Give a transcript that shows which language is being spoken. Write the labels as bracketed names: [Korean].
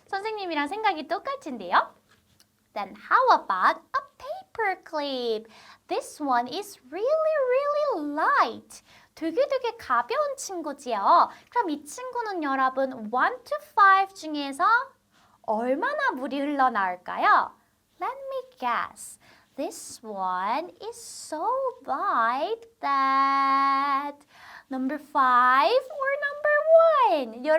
[Korean] 선생님이랑 생각이 똑같은데요. [English] Then how about a paper clip? This one is really light. [Korean] 되게 가벼운 친구지요. 그럼 이 친구는 여러분 [English] 1 to 5 [Korean] 중에서 얼마나 물이 흘러나올까요? [English] Let me guess. This one is so light that number 5 or number 1?